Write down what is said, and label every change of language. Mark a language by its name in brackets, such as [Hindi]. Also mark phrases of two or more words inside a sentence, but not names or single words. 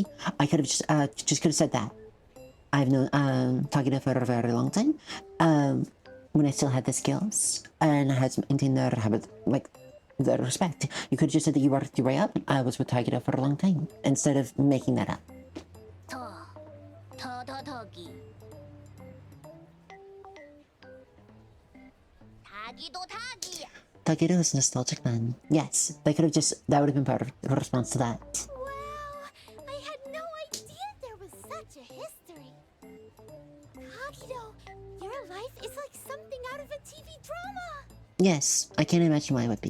[English] I could have just could have said that. I've known Tagido for a very long time, when I still had the skills, and I had maintained their habit, like, the respect. You could have just said that you worked your way up. I was with Tagido for a long time, instead of making that up. Tagi. Tagido Tagi. Tagido is a nostalgic man. Yes, that would have been part of the response to that. Wow! I had no idea there was such a history. Takido, your life is like something out of a TV drama. Yes, I can't imagine why it would be.